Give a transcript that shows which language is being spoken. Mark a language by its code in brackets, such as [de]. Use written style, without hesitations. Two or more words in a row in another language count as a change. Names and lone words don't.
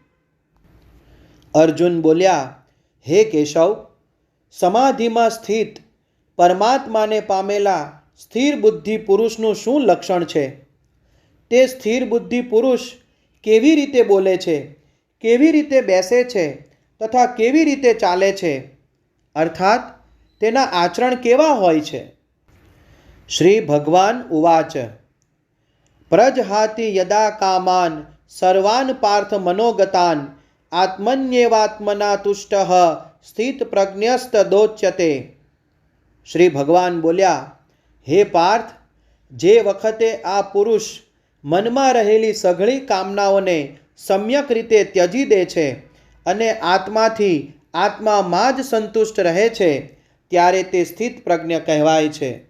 [gu] અર્જુન બોલ્યા, હે કેશવ, સમાધિમાં સ્થિત પરમાત્માને પામેલા સ્થિર બુદ્ધિ પુરુષનું શું લક્ષણ છે? તે સ્થિર બુદ્ધિ પુરુષ કેવી રીતે બોલે છે, કેવી રીતે બેસે છે તથા કેવી રીતે ચાલે છે, અર્થાત તેના આચરણ કેવા હોય છે? [sa] શ્રી ભગવાન ઉવાચ પ્રજહાતિ યદા કામાન સર્વાન પાર્થ મનોગતાન આત્મન્યેવાત્મના તુષ્ટઃ સ્થિત પ્રજ્ઞસ્તદોચ્યતે. [gu] શ્રી ભગવાન બોલ્યા, હે પાર્થ, જે વખતે આ પુરુષ મનમાં રહેલી સઘળી કામનાઓને સમ્યક રીતે ત્યજી દે છે અને આત્માથી આત્મામાં જ સંતુષ્ટ રહે છે ત્યારે તે સ્થિત પ્રજ્ઞ કહેવાય છે.